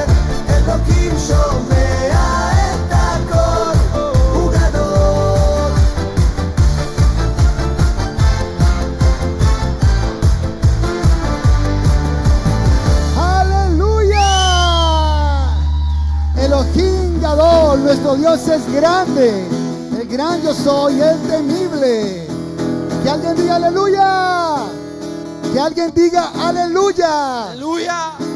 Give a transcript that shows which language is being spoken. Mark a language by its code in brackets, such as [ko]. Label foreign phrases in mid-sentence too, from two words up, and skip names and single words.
[he] אלוקים שומע את הכל, הוא גדול. [es] ¡Aleluya! [he] אלוהים גדול, [es] nuestro Dios es grande, el gran yo soy, el temible. Que alguien diga aleluya. Que alguien diga aleluya. Aleluya.